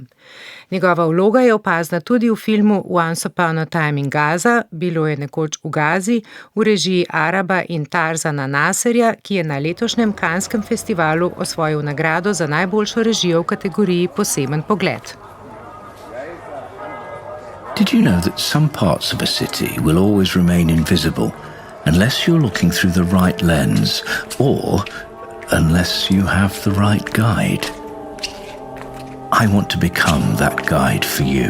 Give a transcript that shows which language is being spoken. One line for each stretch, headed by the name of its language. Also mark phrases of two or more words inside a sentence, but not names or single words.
Slovenian: Njegova vloga je opazna tudi v filmu Once Upon a Time in Gaza, Bilo je nekoč v Gazi, v režiji Araba in Tarzana Nasserja, ki je na letošnjem Canneskem festivalu osvojil nagrado za najboljšo režijo v kategoriji Poseben pogled.
English: Did you know that some parts of a city will always remain invisible unless you're looking through the right lens or unless you have the right guide? I want to become that guide for you.